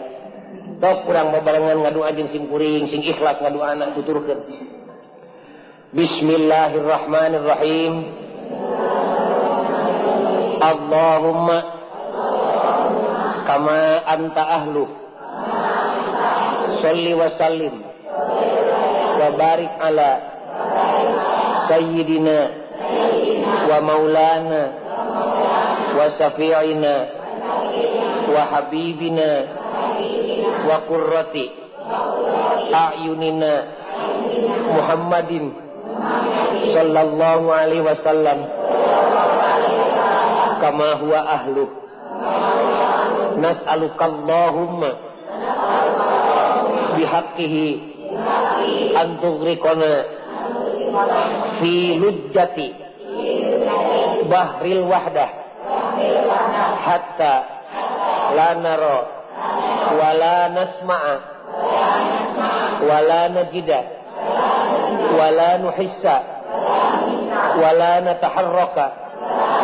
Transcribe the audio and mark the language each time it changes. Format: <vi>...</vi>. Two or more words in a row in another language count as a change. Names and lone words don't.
<su>Sok urang babarengan ngadoa jeung simkuring sing ikhlas ngadoana tuturkeun.</su> <ar>Bismillahirrahmanirrahim. اللهم كما أنت أهل صل و سلم وبارك على سيدنا ومولانا وشفيعنا وحبيبنا وقرة أعيننا محمد صلى الله عليه وسلم كما هو أهله نسألك اللهم بحقه أن تغرقنا في لجة بحر الوحدة حتى لا نرى ولا نسمع ولا نجد ولا نحس ولا نتحرك</ar>